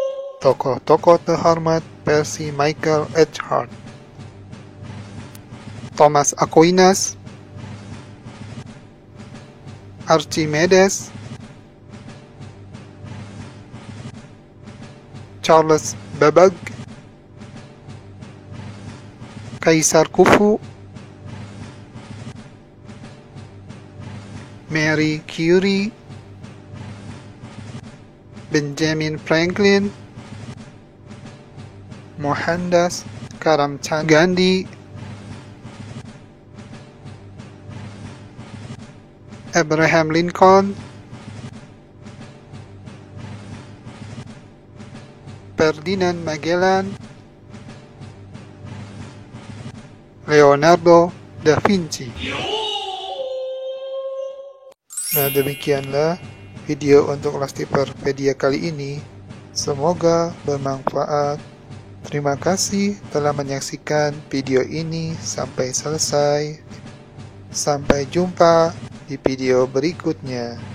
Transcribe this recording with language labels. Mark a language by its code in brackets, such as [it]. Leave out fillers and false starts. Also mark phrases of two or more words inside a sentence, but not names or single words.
[id] Tokoh-tokoh terhormat versi Michael H. Hart. Thomas Aquinas, Archimedes, Charles Babbage, Kaisar Khufu, Marie Curie, Benjamin Franklin, Mohandas Karamchand Gandhi, Abraham Lincoln, Ferdinand Magellan, Leonardo da Vinci. Nah, demikianlah video untuk Lastipedia kali ini. Semoga bermanfaat. Terima kasih telah menyaksikan video ini sampai selesai. Sampai jumpa di video berikutnya.